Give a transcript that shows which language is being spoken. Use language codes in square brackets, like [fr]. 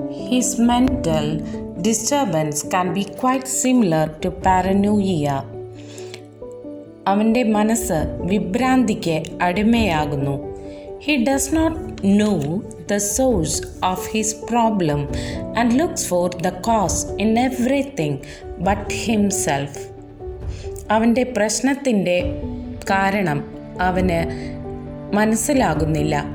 [en] His mental disturbance can be quite similar to paranoia. [ml] അവൻ്റെ മനസ്സ് വിഭ്രാന്തിക്ക് അടിമയാകുന്നു. [en] He does not know the source of his problem and looks for the cause in everything but himself. [ml] അവൻ്റെ പ്രശ്നത്തിൻ്റെ കാരണം അവന് മനസ്സിലാകുന്നില്ല.